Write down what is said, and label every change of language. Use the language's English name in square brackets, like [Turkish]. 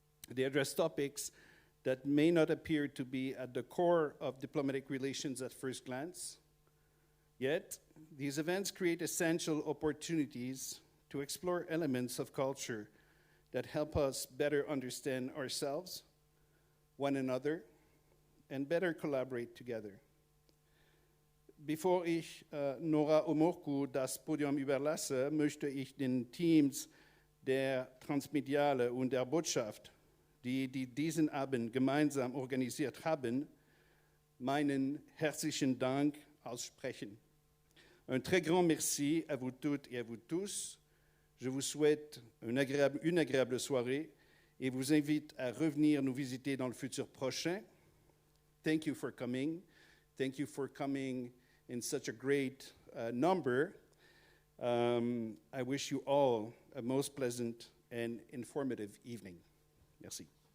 [English] They address topics that may not appear to be at the core of diplomatic relations at first glance. Yet, these events create essential opportunities to explore elements of culture that help us better understand ourselves, one another, and better collaborate together. [German] Bevor ich Nora Omorku das Podium überlasse, möchte ich den Teams der Transmediale und der Botschaft, die diesen Abend gemeinsam organisiert haben, meinen herzlichen Dank aussprechen. [French] Un très grand merci à vous toutes et à vous tous. Je vous souhaite une agréable soirée et vous invite à revenir nous visiter dans le futur prochain. [English] Thank you for coming. Thank you for coming in such a great number. I wish you all a most pleasant and informative evening. Merci.